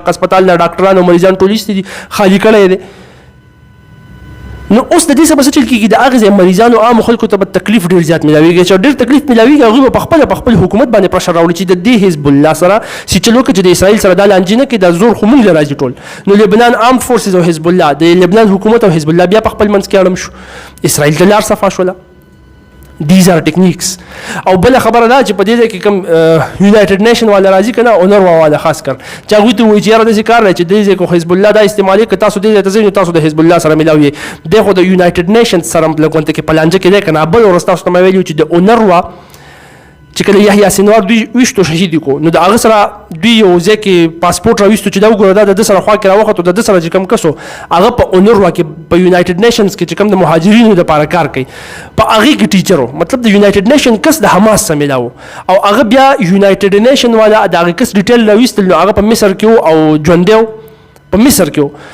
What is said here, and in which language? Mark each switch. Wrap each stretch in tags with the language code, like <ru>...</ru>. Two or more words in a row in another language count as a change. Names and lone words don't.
<ps>هغه اسپتال نه ډاکټران او مریضان ټول ایستي دي، خالي کړی دی. نو اوس د دې څه به څه چل کېږي، د هغې ځای مریضانو عامو خلکو ته به تکلیف ډېر زیات میلاویږي. چې ډېر تکلیف میلاویږي هغوی به پخپله په خپل حکومت باندې پرشر راوړي چې د دې حزب الله سره چې چل وکړي چې د اسرائیل سره دا لانجې نه کړي، دا زور خو موږ له راځي ټول. نو لبنان آرمډ فورسز او حزب الله، د لبنان حکومت او حزب الله بیا په خپل منځ کې اړم شو، اسرائیل ته لار صفا شوله.</ps> <en>These are techniques.</en> <ps>او بل خبره دا چې په دې ځای کې کوم یونایټډ نیشن والا راځي که نه، اونروا والا خاص کر چې هغوی ته وایي چې یاره داسې کار دی چې دې ځای کې حزب الله دا استعمالي که تاسو دې ځای ته ځئ نو تاسو د حزب الله سره میلاو یې. دی خو د یونایټډ نیشن سره لږ غونته کې په لانجه کې دی که نه. بل ورځ تاسو ته مې ویلي چې د اونروا چې کله یحیی سینوار دوی ویشتو شهید کو، نو د هغه سره دوی یو ځای کې پاسپورټ راویستو چې دا وګوره دا د ده سره خوا کې راوختو، د ده سره چې کوم کس و هغه په اونروا کې په یونایټډ نیشنز کې چې کوم د مهاجرینو دپاره کار کوي په هغې کې ټیچر و، مطلب د یونایټډ نیشن کس د حماس سره میلاو او هغه بیا یونایټډ نیشن والا د هغې کس ډیټیل راویستل، نو هغه په مصر کې و او ژوندی و په مصر کې و.</ps>